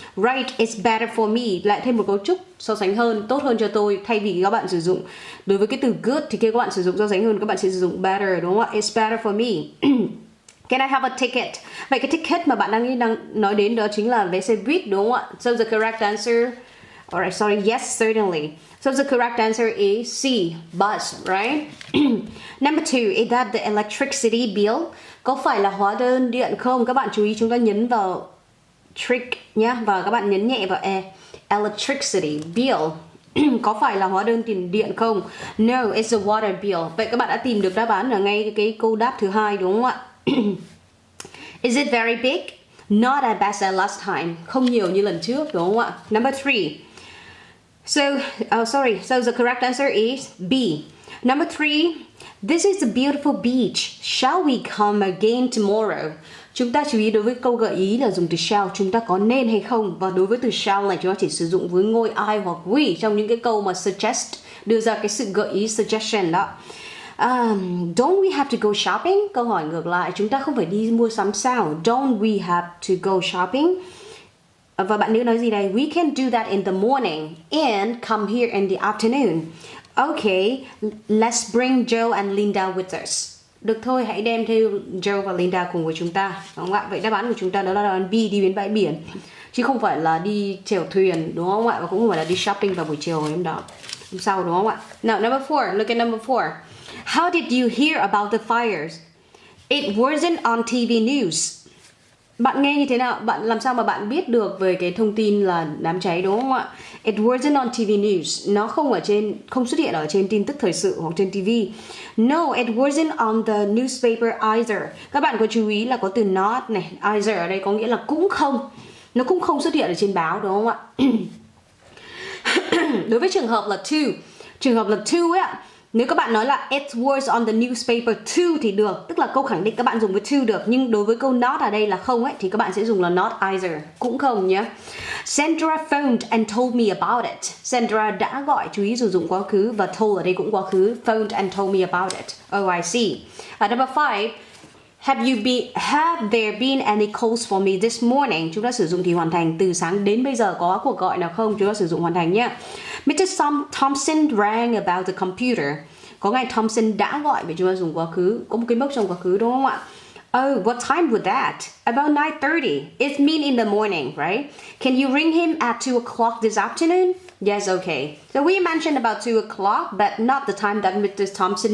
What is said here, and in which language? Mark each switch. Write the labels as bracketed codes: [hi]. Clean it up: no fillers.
[en] Right, it's better for me. [vi] Lại thêm một cấu trúc so sánh hơn, tốt hơn cho tôi. Thay vì các bạn sử dụng đối với cái từ good thì kia các bạn sử dụng so sánh hơn, các bạn sẽ sử dụng better, đúng không ạ? [en] It's better for me. Can I have a ticket? [vi] Vậy cái ticket mà bạn đang nói đến đó chính là vé xe buýt, đúng không ạ? [en] So the correct answer, alright, sorry, yes, certainly. So the correct answer is C, bus, right? Number 2, is that the electricity bill? [vi] Có phải là hóa đơn điện không? Các bạn chú ý chúng ta nhấn vào trick nhá, và các bạn nhấn nhẹ vào E. [en] Electricity bill. [vi] Có phải là hóa đơn tiền điện không? [en] No, it's a water bill. [vi] Vậy các bạn đã tìm được đáp án ở ngay cái câu đáp thứ 2, đúng không ạ? [en] Is it very big? Not as bad as last time. [vi] Không nhiều như lần trước, đúng không ạ? [en] Number 3. So the correct answer is B. Number 3. This is a beautiful beach. Shall we come again tomorrow? [vi] Chúng ta chú ý đối với câu gợi ý là dùng từ shall. Chúng ta có nên hay không? Và đối với từ shall này chúng ta chỉ sử dụng với ngôi I hoặc we trong những cái câu mà suggest, đưa ra cái sự gợi ý, suggestion đó. [en] Don't we have to go shopping? [vi] Câu hỏi ngược lại, chúng ta không phải đi mua sắm sao? [en] Don't we have to go shopping? [vi] Và bạn nữ nói gì đây? [en] We can do that in the morning and come here in the afternoon. Okay, let's bring Joe and Linda with us. [vi] Được thôi, hãy đem theo Joe và Linda cùng với chúng ta, đúng không ạ? Vậy đáp án của chúng ta đó là đáp án B, đi đến bãi biển, chứ không phải là đi chèo thuyền, đúng không ạ? Và cũng không phải là đi shopping vào buổi chiều hôm đó, hôm sau, đúng không ạ? [en] Now, number 4, look at number 4. How did you hear about the fires? It wasn't on TV news. [vi] Bạn nghe như thế nào? Bạn làm sao mà bạn biết được về cái thông tin là đám cháy, đúng không ạ? [en] It wasn't on TV news. [vi] Nó không xuất hiện ở trên tin tức thời sự hoặc trên TV. [en] No, it wasn't on the newspaper either. [vi] Các bạn có chú ý là có từ not này, either ở đây có nghĩa là cũng không. Nó cũng không xuất hiện ở trên báo, đúng không ạ? Đối với trường hợp là to ấy ạ. Nếu các bạn nói là [en] it was on the newspaper too [vi] thì được, tức là câu khẳng định các bạn dùng với to được, nhưng đối với câu not ở đây là không ấy thì các bạn sẽ dùng là not either, cũng không nhé. [en] Sandra phoned and told me about it. [vi] Sandra đã gọi, chú ý sử dụng quá khứ, và told ở đây cũng quá khứ. [en] Phoned and told me about it. Oh, I see. Number 5. Have there been any calls for me this morning? [vi] Chúng ta sử dụng thì hoàn thành. Từ sáng đến bây giờ có cuộc gọi nào không? Chúng ta sử dụng hoàn thành nhé. Mr. [en] Thompson rang about the computer. [vi] Có ngài Thompson đã gọi, vì chúng ta dùng quá khứ. Có một cái mốc trong quá khứ, đúng không ạ? [en] Oh, what time was that? About 9:30. It means in the morning, right? Can you ring him at 2 o'clock this afternoon? Yes, okay. So we mentioned about 2 o'clock, but not the time that Mr. Thompson